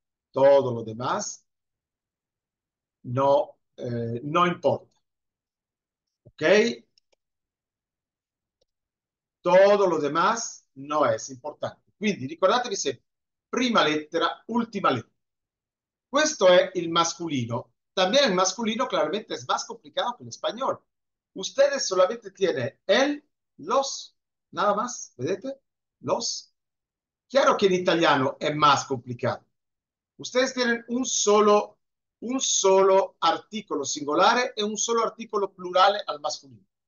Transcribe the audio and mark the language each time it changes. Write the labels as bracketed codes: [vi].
[es] Todo lo demás no, no importa, ¿ok? Todo lo demás no es importante. [it] Quindi ricordatevi sempre, prima lettera, ultima lettera. Questo è il masculino. [es] También el masculino claramente es más complicado que el español. Ustedes solamente tienen el, los, nada más, [it] ¿vedete? [es] Los. Claro que en italiano es más complicado. Ustedes tienen un solo artículo singolare y un solo artículo plurale al masculino.